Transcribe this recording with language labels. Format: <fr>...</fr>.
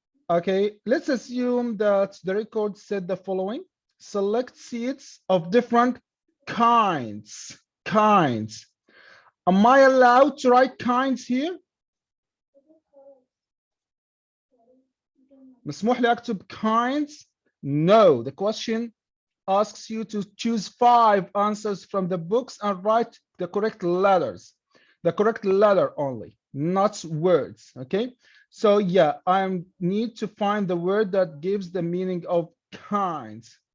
<en>Okay, let's assume that the record said the following: select seats of different kinds. Am I allowed to write kinds here?</en> <ar>مسموح لي أكتب kinds?</ar> <en>No, the question asks you to choose 5 answers from the books and write the correct letters, the correct letter only, not words. Okay, so yeah, I need to find the word that gives the meaning of kinds.</en>